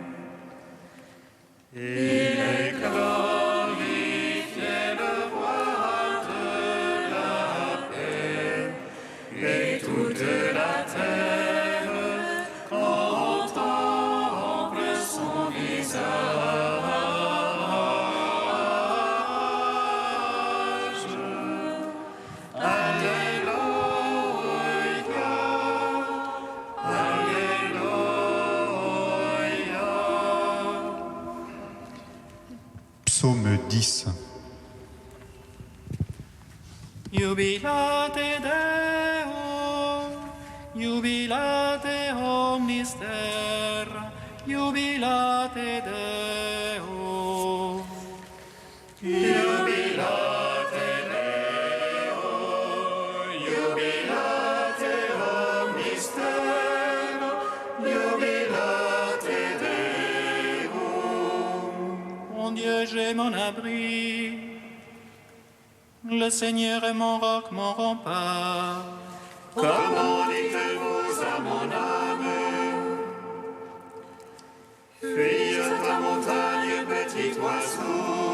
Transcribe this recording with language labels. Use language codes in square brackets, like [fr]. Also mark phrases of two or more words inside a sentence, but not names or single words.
[fr] Il est glorifié, le roi de la paix, et toute la terre contemple son visage. Alléluia, Alléluia. Psaume 10. [la] Jubilate Deo, jubilate omnis terra, jubilate Deo. Jubilate Deo, jubilate omnis terra, jubilate Deo. [fr] Mon Dieu, j'ai mon abri, le Seigneur est mon roc, mon rempart. Comment dites-vous à mon âme? Fuis à ta montagne, petit oiseau.